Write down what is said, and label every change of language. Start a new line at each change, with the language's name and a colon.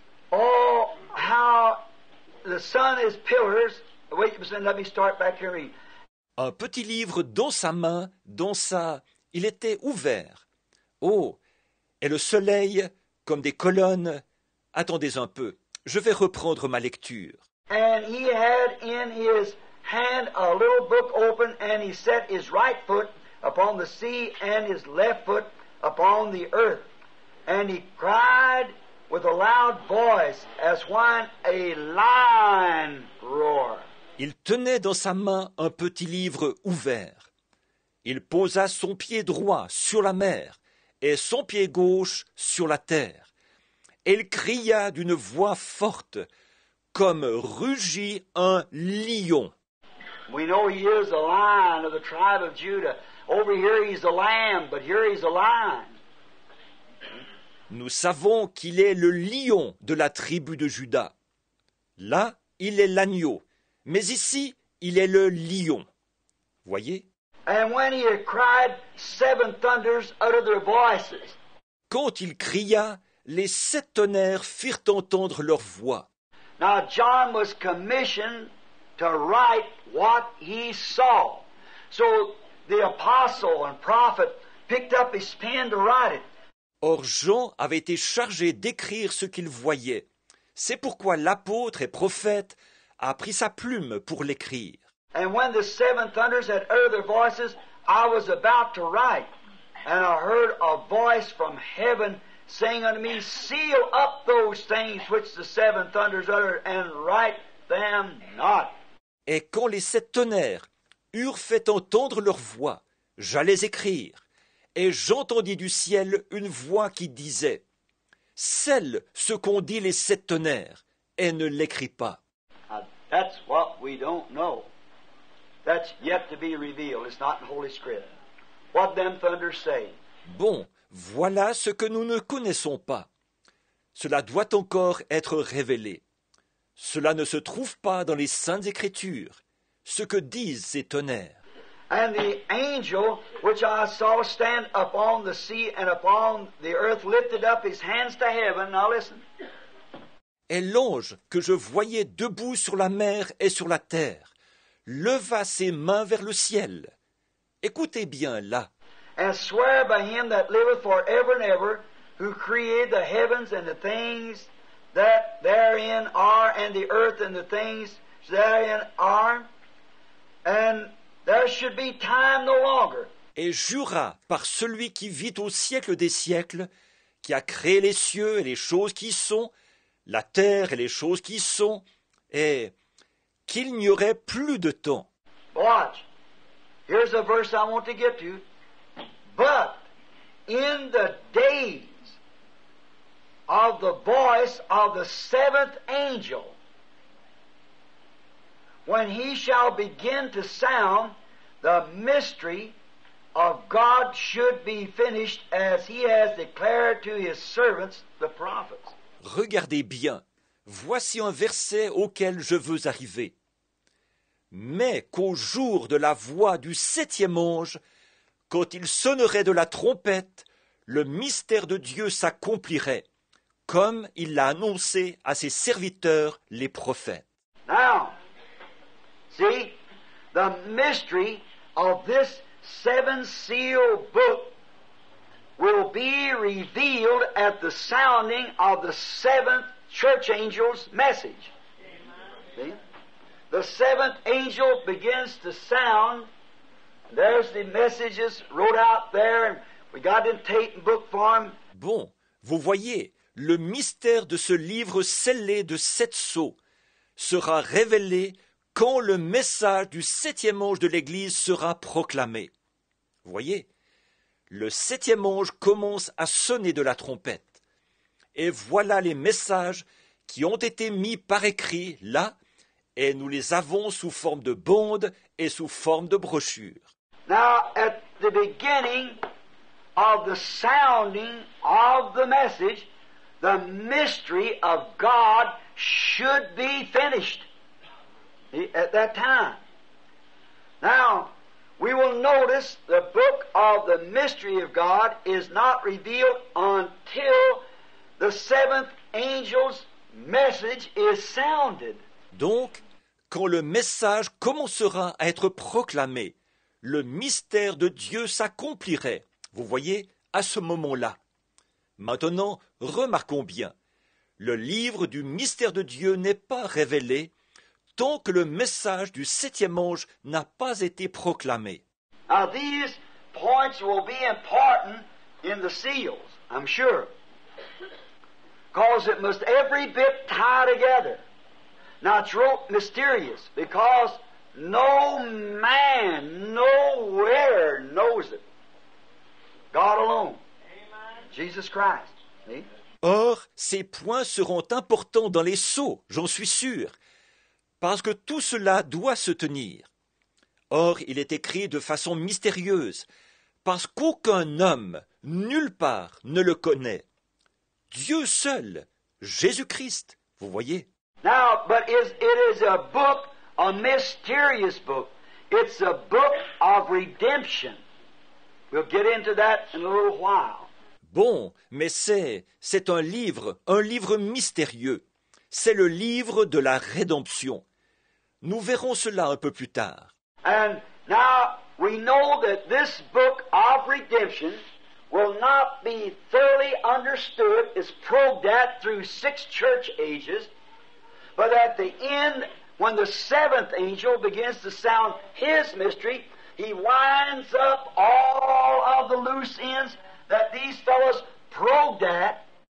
English: Oh, how the sun is pillars. Wait, let me start back here and read.
French: Un petit livre dans sa main, il était ouvert. Oh, et le soleil, comme des colonnes. Attendez un peu, je vais reprendre ma lecture.
English: And he had in his hand a little book open, and he set his right foot upon the sea, and his left foot upon the earth. And he cried with a loud voice, as when a lion roars.
French: Il tenait dans sa main un petit livre ouvert. Il posa son pied droit sur la mer et son pied gauche sur la terre. Et il cria d'une voix forte, comme rugit un lion.
English: We know he is a lion of the tribe of Judah. Over here he's a lamb, but here he's a lion.
French: Nous savons qu'il est le lion de la tribu de Juda. Là, il est l'agneau, mais ici, il est le lion. Voyez?
English: And when he had cried, 7 thunders uttered their voices.
French: Quand il cria, les 7 tonnerres firent entendre leur voix.
English: Now John was commissioned to write what he saw. So the apostle and prophet picked up his pen to write it.
French: Or Jean avait été chargé d'écrire ce qu'il voyait. C'est pourquoi l'apôtre et prophète a pris sa plume pour l'écrire.
English: And when the 7 thunders had uttered their voices, I was about to write. And I heard a voice from heaven saying unto me, seal up those things which the 7 thunders uttered, and write them not.
French: Et quand les 7 tonnerres eurent fait entendre leur voix, j'allais écrire. Et j'entendis du ciel une voix qui disait, scelle ce qu'ont dit les 7 tonnerres, et ne l'écris pas.
English: Now, that's what we don't know. That's yet to be revealed. It's not in Holy Script. What them thunders say.
French: Bon, voilà ce que nous ne connaissons pas. Cela doit encore être révélé. Cela ne se trouve pas dans les Saintes Écritures, ce que disent ces tonnerres.
English: And the angel which I saw stand upon the sea and upon the earth lifted up his hands to heaven. Now listen.
French: Et l'ange que je voyais debout sur la mer et sur la terre leva ses mains vers le ciel. Écoutez bien là.
English: And swear by him that liveth for ever and ever, who created the heavens and the things that therein are, and the earth and the things therein are, and there should be time no longer.
French: Et jura par celui qui vit au siècle des siècles, qui a créé les cieux et les choses qui sont, la terre et les choses qui sont, et qu'il n'y aurait plus de temps.
English: Watch. Here's a verse I want to get to. But in the days of the voice of the seventh angel, when he shall begin to sound, the mystery of God should be finished as he has declared to his servants, the prophets.
French: Regardez bien, voici un verset auquel je veux arriver. Mais qu'au jour de la voix du septième ange, quand il sonnerait de la trompette, le mystère de Dieu s'accomplirait, comme il l'a annoncé à ses serviteurs les prophètes.
English: Now, see, the mystery of this seven-seal book will be revealed at the sounding of the seventh church angel's message. See? The seventh angel begins to sound. There's the messages wrote out there, and we got it in tape and book form.
French: Bon, vous voyez, le mystère de ce livre scellé de 7 sceaux sera révélé quand le message du septième ange de l'Église sera proclamé. Vous voyez, le septième ange commence à sonner de la trompette. Et voilà les messages qui ont été mis par écrit là, et nous les avons sous forme de bandes et sous forme de brochures.
English: Now, at the beginning of the sounding of the message, the mystery of God should be finished at that time. Now, we will notice the book of the mystery of God is not revealed until the seventh angel's message is sounded.
French: Donc, quand le message commencera à être proclamé, le mystère de Dieu s'accomplirait, vous voyez, à ce moment-là. Maintenant, remarquons bien, le livre du mystère de Dieu n'est pas révélé tant que le message du septième ange n'a pas été proclamé.
English: Now, these points will be important in the seals, I'm sure, because it must every bit tie together. Now, it's real mysterious because no man nowhere knows it. God alone. Jesus Christ. See?
French: Or, ces points seront importants dans les sceaux, j'en suis sûr, parce que tout cela doit se tenir. Or, il est écrit de façon mystérieuse, parce qu'aucun homme, nulle part, ne le connaît. Dieu seul, Jésus-Christ, vous voyez.
English: Now, but it is a book, a mysterious book. It's a book of redemption. We'll get into that in a little while.
French: Bon, mais c'est un livre mystérieux. C'est le livre de la rédemption. Nous verrons cela un peu plus tard.
English: And now we know that this book of redemption will not be thoroughly understood, is probed at through 6 church ages, but at the end, when the seventh angel begins to sound his mystery, he winds up all of the loose ends that these fellows probed at.